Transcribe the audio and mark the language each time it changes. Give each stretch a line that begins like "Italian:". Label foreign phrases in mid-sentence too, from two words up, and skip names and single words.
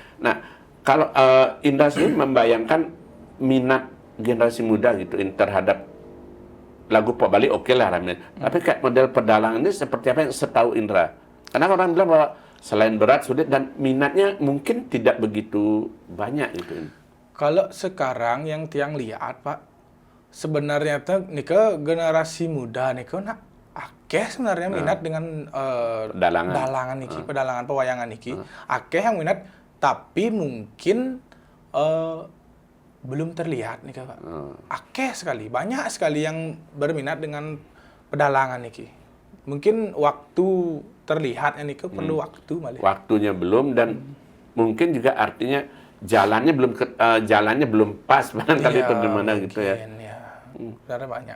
Indonesian: Nah, kalau Indra sendiri membayangkan minat generasi muda gitu terhadap lagu Pak Bali, oke lah Ramil. Tapi kayak model pedalangan ini seperti apa yang setahu Indra? Karena orang bilang bahwa selain berat, sulit, dan minatnya mungkin tidak begitu banyak gitu. Kalau sekarang yang tiang lihat Pak, sebenarnya tuh nika generasi muda nika nak akeh sebenarnya minat dengan pedalangan niki, pedalangan pewayangan niki. Akeh yang minat, tapi mungkin belum terlihat nika Pak. Akeh sekali, banyak sekali yang berminat dengan pedalangan niki. Mungkin waktu terlihatnya nih perlu waktu malah. Waktunya belum, dan mungkin juga artinya jalannya belum pas barangkali itu gimana gitu ya. Karena banyak.